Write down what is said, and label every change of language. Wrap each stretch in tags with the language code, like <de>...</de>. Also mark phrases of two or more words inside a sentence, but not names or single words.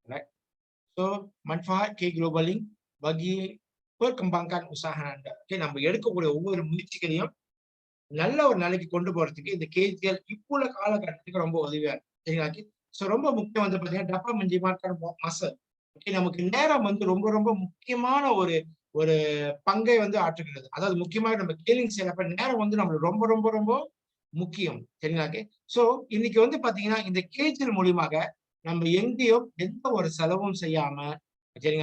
<ms>So, manfaat global link bagi perkembangan usaha Anda.</ms> <ta>ஓகே நம்ம எடுக்கக்கூடிய ஒவ்வொரு முயற்சிகளையும் நல்ல ஒரு நிலைக்கு கொண்டு போறதுக்கு இந்த கேஜிஎல் இப்போ உள்ள காலகட்டத்துக்கு ரொம்ப உதவியா இருக்கு. சரிங்களா? சோ ரொம்ப முக்கியம் பாத்தீங்கன்னா</ta> <ms>dapat menjimatkan masa.</ms> <ta>ஓகே நமக்கு நேரம் ரொம்ப முக்கியமான ஒரு பங்கை ஆற்றுகிறது. அதாவது முக்கியமாக நம்ம கேலிங் செய்யறப்ப நேரம் நம்மளுக்கு ரொம்ப முக்கியம். சரிங்களா? சோ இன்னைக்கு பாத்தீங்கன்னா இந்த கேஜிஎல் மூலியமாக நம்ம எங்கேயும் எந்த ஒரு செலவும் செய்யாம, சரிங்களா?</ta>